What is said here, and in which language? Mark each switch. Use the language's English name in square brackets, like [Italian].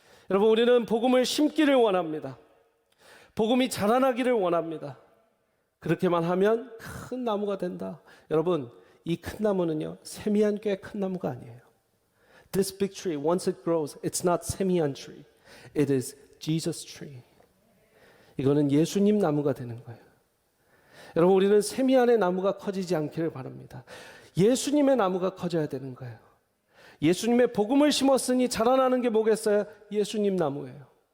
[Korean] 여러분, 우리는 복음을 심기를 원합니다. 복음이 자라나기를 원합니다. 그렇게만 하면 큰 나무가 된다. 여러분, 이 큰 나무는요, 세미한 꽤 큰 나무가 아니에요. [English] This big tree, once it grows, it's not 세미한 tree. It is Jesus tree. [Korean] 이거는 예수님 나무가 되는 거예요. 여러분, 우리는 세미한의 나무가 커지지 않기를 바랍니다. 예수님의 나무가 커져야 되는 거예요. 예수님의 복음을 심었으니 자라나는 게 뭐겠어요? 예수님 나무예요.